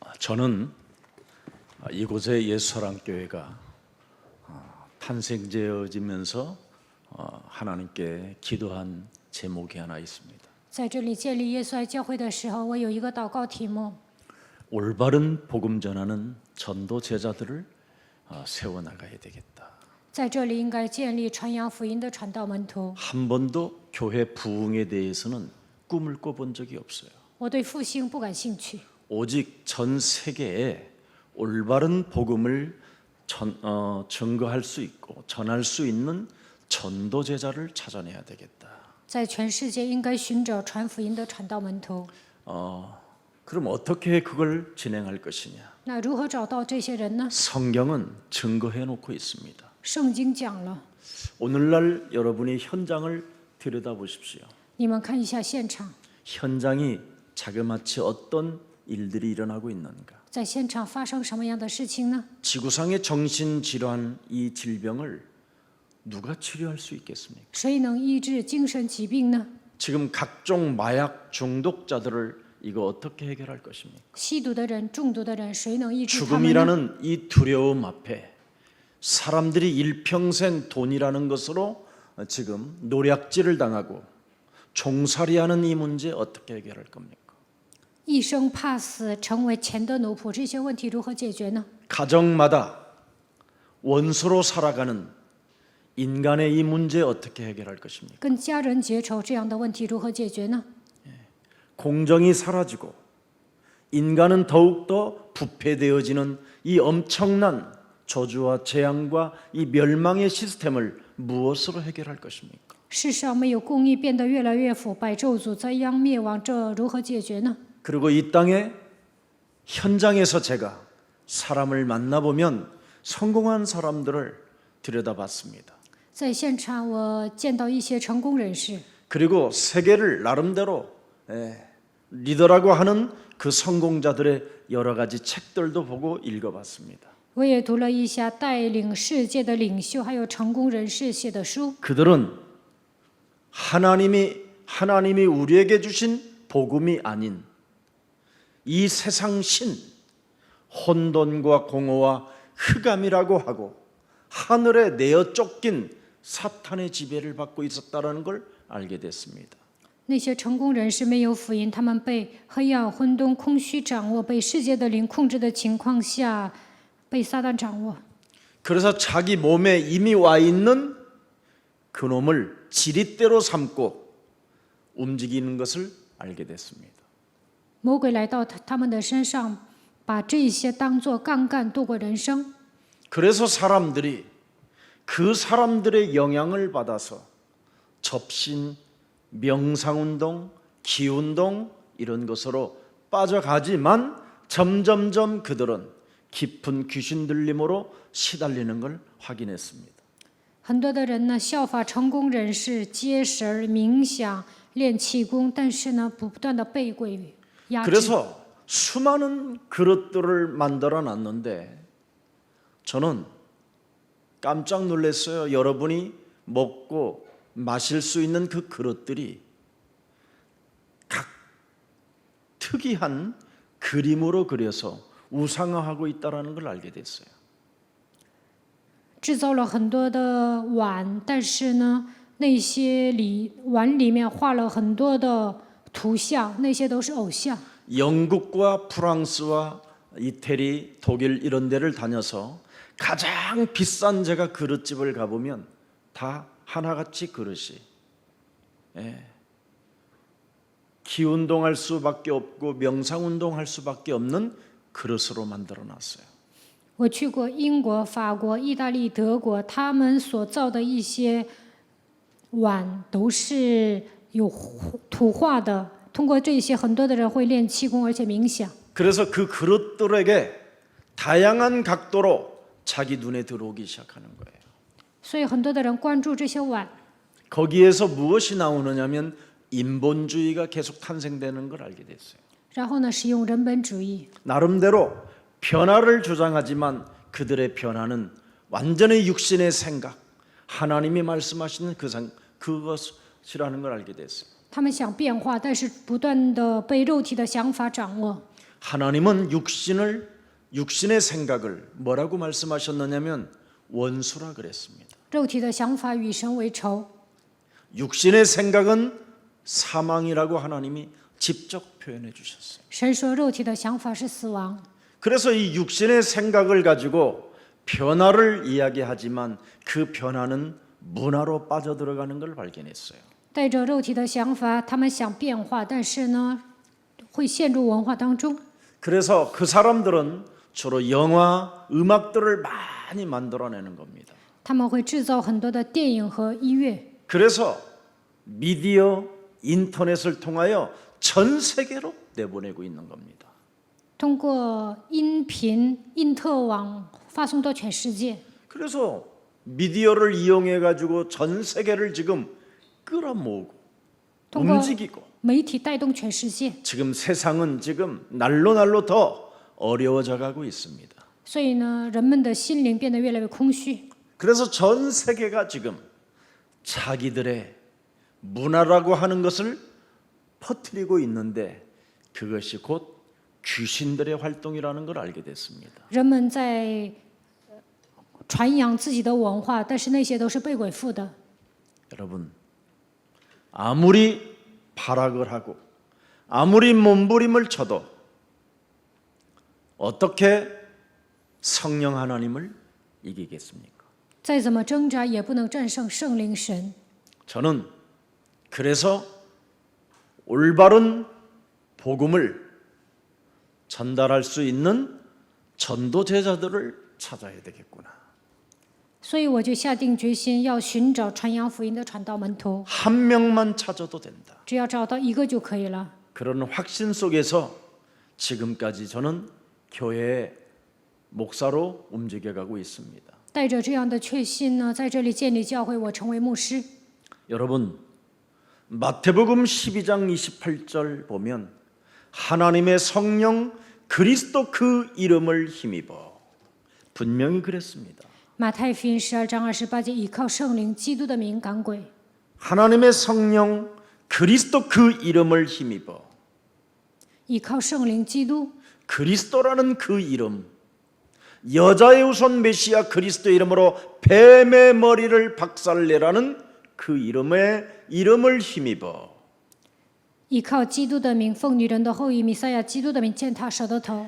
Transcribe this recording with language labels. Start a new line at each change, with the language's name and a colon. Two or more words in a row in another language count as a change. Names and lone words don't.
Korean: 저는 이곳의 예수사랑교회가 탄생되어지면서 하나님께 기도한 제목이 하나 있습니다.
Chinese: 在这里建立耶稣爱教会的时候，我有一个祷告题目：
Korean: 올바른 복음 전하는 전도 제자들을 세워나가야 되겠다.
Chinese: 在这里应该建立传扬福音的传道门徒。
Korean: 한 번도 교회 부흥에 대해서는 꿈을 꿔본 적이 없어요.
Chinese: 我对复兴不感兴趣，
Korean: 오직 전 세계에 올바른 복음을 증거할 수 있고 전할 수 있는 전도 제자를 찾아내야 되겠다.
Chinese: 在全世界应该寻找传福音的传道门徒。
Korean: 그럼 어떻게 그걸 진행할 것이냐?
Chinese: 那如何找到这些人呢？
Korean: 성경은 증거해 놓고 있습니다.
Chinese: 圣经讲了，
Korean: 오늘날 여러분이 현장을 들여다보십시오.
Chinese: 你们看一下现场，
Korean: 현장이 자그마치 어떤 일들이 일어나고 있는가?
Chinese: 在现场发生什么样的事情呢？
Korean: 지구상의 정신질환 이 질병을 누가 치료할 수 있겠습니까?
Chinese: 谁能医治精神疾病呢？
Korean: 지금 각종 마약 중독자들을 이거 어떻게 해결할 것입니까?
Chinese: 吸毒的人、中毒的人，谁能医治他们呢？
Korean: 죽음이라는 이 두려움 앞에 사람들이 일평생 돈이라는 것으로 지금 노략질을 당하고 종살이하는 이 문제 어떻게 해결할 겁니까?
Chinese: 一生怕死，成为钱的奴仆，这些问题如何解决呢？
Korean: 가정마다 원수로 살아가는 인간의 이 문제 어떻게 해결할 것입니까?
Chinese: 跟家人结仇这样的问题如何解决呢？
Korean: 공정이 사라지고 인간은 더욱더 부패되어지는 이 엄청난 저주와 재앙과 이 멸망의 시스템을 무엇으로 해결할 것입니까?
Chinese: 世上没有公义，变得越来越腐败，咒诅灾殃灭亡，这如何解决呢？
Korean: 그리고 이 땅에 현장에서 제가 사람을 만나보면 성공한 사람들을 들여다봤습니다.
Chinese: 在现场，我见到一些成功人士，
Korean: 그리고 세계를 나름대로 리더라고 하는 그 성공자들의 여러 가지 책들도 보고 읽어봤습니다.
Chinese: 我也读了一下带领世界的领袖还有成功人士写的书。
Korean: 그들은 하나님이 우리에게 주신 복음이 아닌 이 세상 신 혼돈과 공허와 흑암이라고 하고 하늘에 내어 쫓긴 사탄의 지배를 받고 있었다는 걸 알게 됐습니다.
Chinese: 那些成功人士没有福音，他们被黑暗、混沌、空虚掌握，被世界的灵控制的情况下，被撒旦掌握。
Korean: 그래서 자기 몸에 이미 와 있는 그놈을 지릿대로 삼고 움직이는 것을 알게 됐습니다.
Chinese: 魔鬼来到他们的身上，把这些当作杠杆度过人生。
Korean: 그래서 사람들이 그 사람들의 영향을 받아서 접신, 명상운동, 기운동 이런 것으로 빠져가지만 점점점 그들은 깊은 귀신 들림으로 시달리는 걸 확인했습니다.
Chinese: 很多的人呢，效法成功人士，接神、冥想、练气功，但是呢，不断的被鬼压制。
Korean: 그래서 수많은 그릇들을 만들어 놨는데 저는 깜짝 놀랐어요. 여러분이 먹고 마실 수 있는 그 그릇들이 각 특이한 그림으로 그려서 우상화하고 있다는 걸 알게 됐어요.
Chinese: 制造了很多的碗，但是呢，那些碗里面画了很多的图像，那些都是偶像。
Korean: 영국과 프랑스와 이태리, 독일 이런 데를 다녀서 가장 비싼 제가 그릇집을 가보면 다 하나같이 그릇이 기운동할 수밖에 없고 명상운동할 수밖에 없는 그릇으로 만들어 놨어요.
Chinese: 我去过英国、法国、意大利、德国，他们所造的一些碗都是有图画的。通过这些，很多的人会练气功，而且冥想。
Korean: 그래서 그 그릇들에게 다양한 각도로 자기 눈에 들어오기 시작하는 거예요.
Chinese: 所以很多的人关注这些碗，
Korean: 거기에서 무엇이 나오느냐면 인본주의가 계속 탄생되는 걸 알게 됐어요.
Chinese: 然后呢，使用人本主义。
Korean: 나름대로 변화를 주장하지만 그들의 변화는 완전히 육신의 생각, 하나님이 말씀하시는 그것이라는 걸 알게 됐어요.
Chinese: 他们想变化，但是不断的被肉体的想法掌握。
Korean: 하나님은 육신의 생각을 뭐라고 말씀하셨느냐면 원수라 그랬습니다.
Chinese: 肉体的想法与神为仇，
Korean: 육신의 생각은 사망이라고 하나님이 직접 표현해 주셨어요.
Chinese: 神说肉体的想法是死亡。
Korean: 그래서 이 육신의 생각을 가지고 변화를 이야기하지만 그 변화는 문화로 빠져들어가는 걸 발견했어요.
Chinese: 带着肉体的想法，他们想变化，但是呢，会陷入文化当中。
Korean: 그래서 그 사람들은 주로 영화, 음악들을 많이 만들어내는 겁니다.
Chinese: 他们会制造很多的电影和音乐，
Korean: 그래서 미디어, 인터넷을 통하여 전 세계로 내보내고 있는 겁니다.
Chinese: 通过音频、因特网发送到全世界。
Korean: 그래서 미디어를 이용해 가지고 전 세계를 지금 끌어모으고
Chinese: 通过
Korean: 움직이고
Chinese: 媒体带动全世界，
Korean: 지금 세상은 지금 날로 날로 더 어려워져 가고 있습니다.
Chinese: 所以呢，人们的心灵变得越来越空虚。
Korean: 그래서 전 세계가 지금 자기들의 문화라고 하는 것을 퍼뜨리고 있는데 그것이 곧 귀신들의 활동이라는 걸 알게 됐습니다.
Chinese: 人们在传扬自己的文化，但是那些都是被鬼附的。
Korean: 여러분, 아무리 발악을 하고 아무리 몸부림을 쳐도 어떻게 성령 하나님을 이기겠습니까?
Chinese: 再怎么挣扎，也不能战胜圣灵神。
Korean: 저는 그래서 올바른 복음을 전달할 수 있는 전도 제자들을 찾아야 되겠구나.
Chinese: 所以我就下定决心要寻找传扬福音的传道门徒，
Korean: 한 명만 찾아도 된다.
Chinese: 只要找到一个就可以了。
Korean: 그런 확신 속에서 지금까지 저는 교회의 목사로 움직여가고 있습니다.
Chinese: 带着这样的确信呢，在这里建立教会，我成为牧师。
Korean: 여러분, 마태복음 12장 28절 보면 하나님의 성령 그리스도 그 이름을 힘입어 분명히 그랬습니다.
Chinese: 马太福音12章28节，依靠圣灵基督的名赶鬼。
Korean: 하나님의 성령 그리스도 그 이름을 힘입어
Chinese: 依靠圣灵基督，
Korean: 그리스도라는 그 이름 여자의 우선 메시아 그리스도 이름으로 뱀의 머리를 박살내라는 그 이름을 힘입어
Chinese: 依靠基督的名，奉女人的后裔弥赛亚基督的名践踏蛇的头，